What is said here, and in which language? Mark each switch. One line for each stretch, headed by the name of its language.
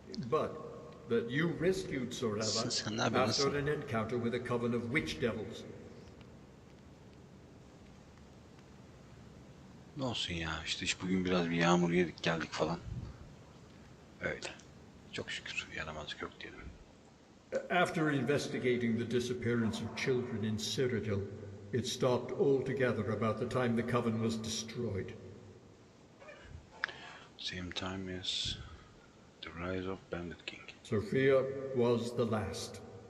English: But that you rescued Sorella after an encounter with a coven of witch devils.
Turkish: Ne olsun ya, işte bugün biraz bir yağmur yedik geldik falan. Öyle. Çok şükür yaramazlık yok diyelim.
English: After investigating the disappearance of children in Cyrodiil, it stopped altogether about the time the coven was destroyed. Same time as the rise of Bandit King. Sophia was the last.